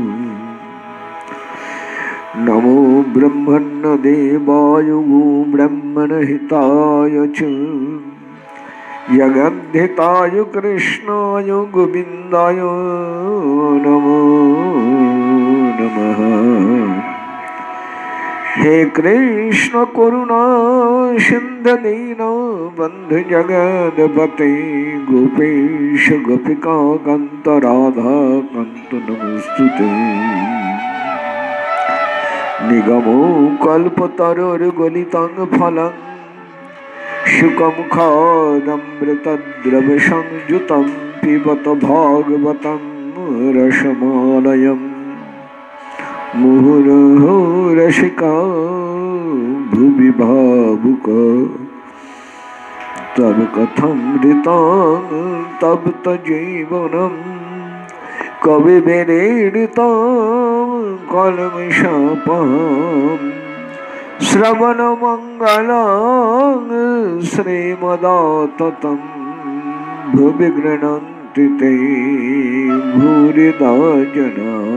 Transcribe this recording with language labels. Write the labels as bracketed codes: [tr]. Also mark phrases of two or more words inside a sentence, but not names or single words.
[sa] নমো ব্রহ্মণ্যদেবায় গো ব্রহ্মণহিতায় চ জগদ্ধিতায় কৃষ্ণায় গোবিন্দায় নমো নমঃ। হে কৃষ্ণ করুণা সিন্ধু দীনবন্ধু জগৎপতে গোপীশ গোপিকা কান্ত রাধা কান্ত নমস্তুতে। নিগমো কল্পতরুর গলিতং ফলং শুকমুখাদমৃতদ্রব সংযুতং পিবত ভাগবতং রসমলায়ং মুহুর্মুহু রসিকা ভুবি ভাবুকা তব কথমৃতং তপ্ত জীবনম কবি বিনীড়িতং কলমশাপহম শ্রবণমঙ্গলং শ্রীমদাততং ভুবি গৃণন্তি তে ভূরিদা জনা।